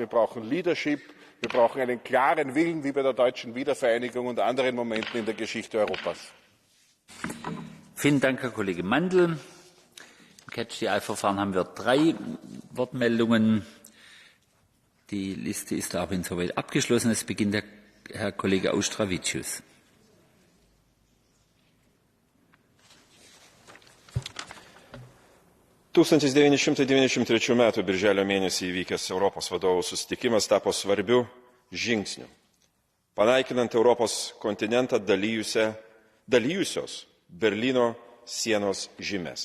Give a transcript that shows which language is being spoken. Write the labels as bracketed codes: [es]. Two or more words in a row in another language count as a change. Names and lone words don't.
[de] Wir brauchen Leadership, wir brauchen einen klaren Willen, wie bei der deutschen Wiedervereinigung und anderen Momenten in der Geschichte Europas. Vielen Dank, Herr Kollege Mandl. Im Catch-the-Eye-Verfahren haben wir 3 Wortmeldungen. Die Liste ist auch insoweit abgeschlossen. Es beginnt Herr Kollege Auštrevičius. [lt] – 1993 m. birželio mėnesį įvykęs Europos vadovų susitikimas tapo svarbiu žingsniu, panaikinant Europos kontinentą dalijusios Berlyno sienos žymes.